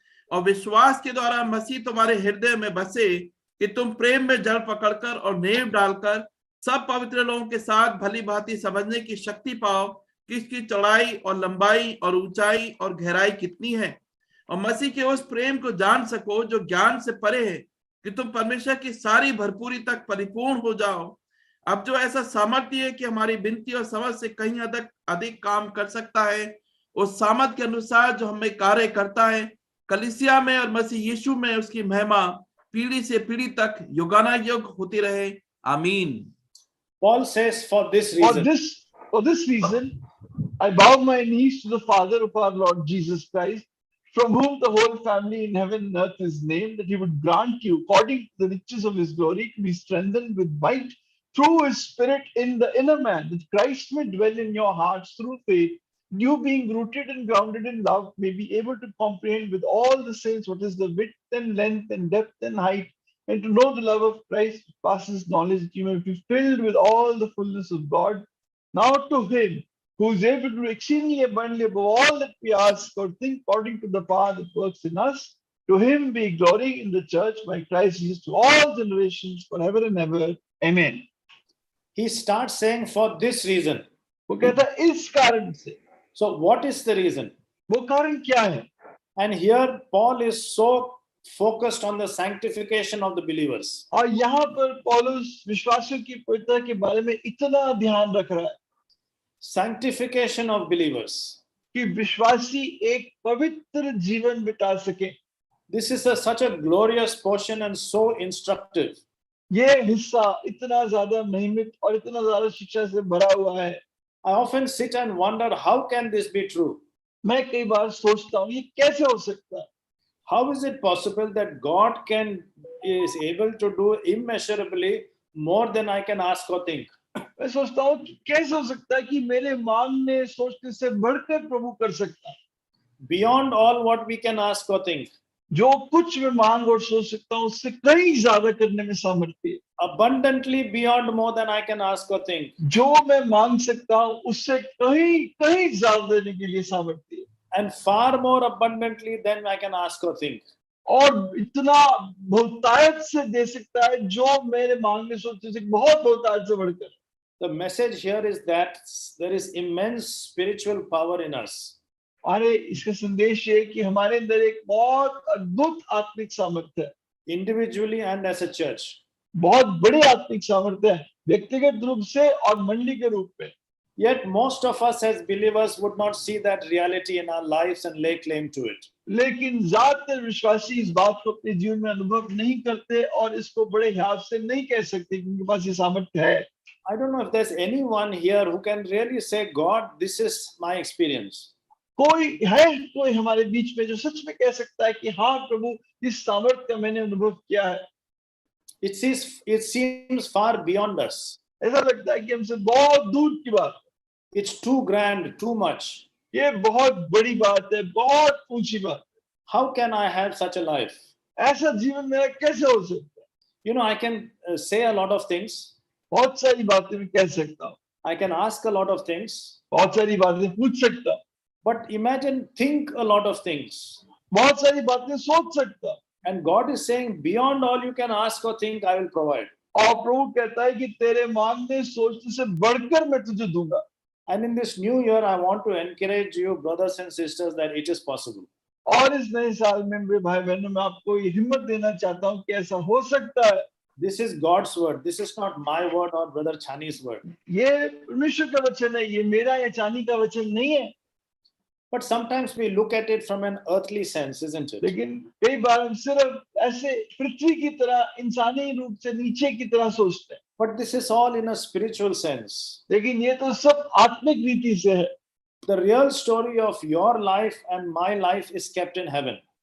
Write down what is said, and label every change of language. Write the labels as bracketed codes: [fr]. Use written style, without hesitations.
[hi] और विश्वास के द्वारा मसीह तुम्हारे हृदय में बसे, कि तुम प्रेम में जड़ पकड़कर और नींव डालकर सब पवित्र लोगों के साथ भली भांति समझने की शक्ति पाओ कि इसकी चौड़ाई और लंबाई और ऊंचाई और गहराई कितनी है, और मसीह के उस प्रेम को जान सको जो ज्ञान से परे है, कि तुम परमेश्वर की सारी भरपूरी तक परिपूर्ण हो जाओ। अब जो ऐसा सामर्थ्य है कि हमारी विनती और समझ से कहीं अधिक काम कर सकता है, उस सामर्थ्य के अनुसार जो हमें कार्य करता है, कलीसिया में और मसीह यीशु में उसकी महिमा पीढ़ी से पीढ़ी तक युगानुयुग होती रहे। आमीन। [en] Paul says, for this reason, I bow my knees to the Father of our Lord Jesus Christ, from whom the whole family in heaven and earth is named, that he would grant you, according to the riches of his glory, to be strengthened with might through his Spirit in the inner man, that Christ may dwell in your hearts through faith, you being rooted and grounded in love, may be able to comprehend with all the saints what is the width and length and depth and height, and to know the love of Christ which passes knowledge, that you may be filled with all the fullness of God. Now to him who is able to do exceedingly abundantly above all that we ask or think, according to the power that works in us, to him be glory in the church by Christ Jesus to all generations forever and ever. Amen. He starts saying, for this reason. [hi] वो कहता है इस कारण से। [en] So what is the reason? [hi] वो कारण क्या है? [en] And here Paul is so focused on the sanctification of the believers. [hi] और यहाँ पर पौलुस विश्वासियों की पवित्रता के बारे में इतना ध्यान रख रहा है। [en] Sanctification of believers. [hi] कि विश्वासी एक पवित्र जीवन बिता सके। [en] This is such a glorious portion and so instructive. [hi] ये हिस्सा इतना ज्यादा महिमित और इतना ज्यादा शिक्षा से भरा हुआ है। [en] I often sit and wonder, how can this be true? [hi] मैं कई बार सोचता हूँ ये कैसे हो सकता है? [en] How is it possible that God is able to do immeasurably more than I can ask or think. [hi] मैं सोचता हूँ कि कैसे हो सकता है कि मेरे मांगने सोचने से बढ़कर प्रभु कर सकता है। [en] Beyond all what we can ask or think. [hi] जो कुछ मैं मांग और सोच सकता हूँ उससे कहीं ज्यादा करने में सामर्थ्य है। [en] Abundantly beyond more than I can ask or think. [hi] जो मैं मांग सकता हूँ उससे कहीं कहीं ज्यादा देने के लिए सामर्थ्य है। [en] And far more abundantly than I can ask or think. [hi] और इतना बहुतायत से दे सकता है जो मेरे मांगने सोचने से बहुत बहुतायत से बढ़कर। [en] The message here is that there is immense spiritual power in us. [hi] अरे इसका संदेश ये है कि हमारे अंदर एक बहुत अद्भुत आत्मिक सामर्थ्य है, [en] Individually and as a church. [hi] बहुत बड़ी आत्मिक सामर्थ्य है, व्यक्तिगत रूप से और मंडली के रूप में। [en] Yet most of us as believers would not see that reality in our lives and lay claim to it. [hi] लेकिन ज्यादातर विश्वासी इस बात को अपने जीवन में अनुभव नहीं करते और इसको बड़े हिसाब से नहीं कह सकते कि उनके पास ये सामर्थ्य है। [en] I don't know if there's anyone here who can really say, God, this is my experience. [hi] कोई हमारे बीच में जो सच में कह सकता है कि हाँ प्रभु इस सामर्थ्य का मैंने अनुभव किया है। [en] It seems far beyond us. [hi] ऐसा लगता है कि हमसे बहुत दूर की बात है। [en] It's too grand, too much. [hi] ये बहुत बड़ी बात है, बहुत ऊंची बात है। [en] How can I have such a life? [hi] ऐसा जीवन मेरा कैसे हो सकता है? [en] You know, I can say a lot of things. [hi] बहुत सारी बातें मैं कह सकता हूँ, [en] I can ask a lot of things. [hi] बहुत सारी बातें पूछ सकता हूँ, [en] But imagine, think a lot of things. [hi] बहुत सारी बातें सोच सकता हूँ। [en] And God is saying, beyond all you can ask or think, I will provide. [hi] और प्रभु कहता है कि तेरे मांगने सोचने से बढ़कर मैं तुझे दूंगा। [en] And in this new year, I want to encourage you, brothers and sisters, that it is possible. [hi] और इस नए साल में मेरे भाई बहनों मैं आपको ये हिम्मत देना चाहता हूँ कि ऐसा हो सकता है। [en] This is God's word. This is not my word or Brother Chani's word. [hi] ये परमेश्वर का वचन है, ये मेरा या चानी का वचन नहीं है। [en] But sometimes we look at it from an earthly sense, isn't it? [hi] लेकिन कई बार हम सिर्फ ऐसे पृथ्वी की तरह इंसानी रूप से नीचे की तरह सोचते हैं। [en] But this is all in a spiritual sense. [hi] लेकिन ये तो सब आत्मिक रीति से है। [en] The real story of your life and my life is kept in heaven.